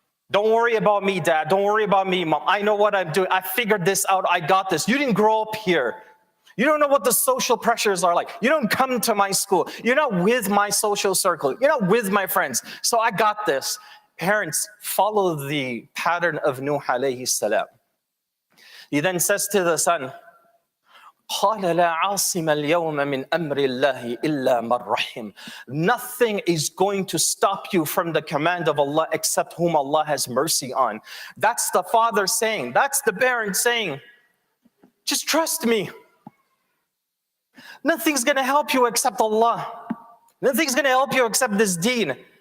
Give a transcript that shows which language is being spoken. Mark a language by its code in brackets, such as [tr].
[en] Don't worry about me, Dad. Don't worry about me, Mom. I know what I'm doing. I figured this out. I got this. You didn't grow up here. You don't know what the social pressures are like. You don't come to my school. You're not with my social circle. You're not with my friends. So I got this. parents follow the pattern of Nuh alayhi salam. He then says to the son, [ar] قَالَ لَا عَاصِمَ الْيَوْمَ مِنْ أَمْرِ اللَّهِ إِلَّا مَنْ رَحِمَ. [en] Nothing is going to stop you from the command of Allah except whom Allah has mercy on. That's the father saying, that's the parent saying, just trust me. Nothing's going to help you except Allah. Nothing's going to help you except this deen.